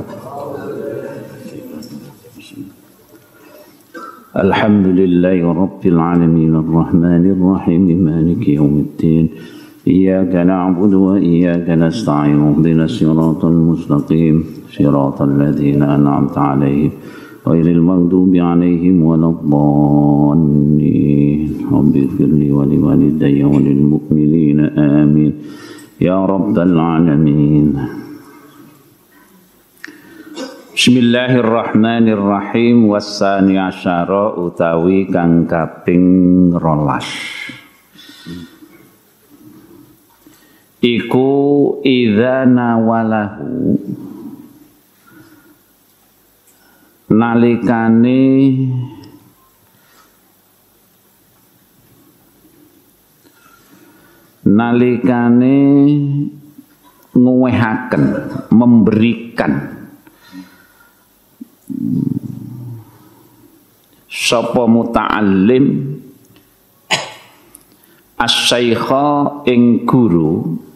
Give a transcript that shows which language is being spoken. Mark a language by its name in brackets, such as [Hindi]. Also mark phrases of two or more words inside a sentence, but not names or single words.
[Arabic] الحمد لله رب العالمين الرحمن الرحيم مالك يوم الدين إياك نعبد وإياك نستعين اهدنا الصراط المستقيم صراط الذين أنعمت عليهم غير المغضوب عليهم ولا الضالين رب اغفر لي ولوالدي وللمؤمنين آمين يا رب العالمين. بسم الله الرحمن الرحيم. والثاني عشر [Javanese] utawi kang kaping 12 iku [Arabic] إذا ناوله [Javanese] nalikane nguwehaken memberikan sapa [Arabic] المتعلم الشيخ [Javanese] ing guru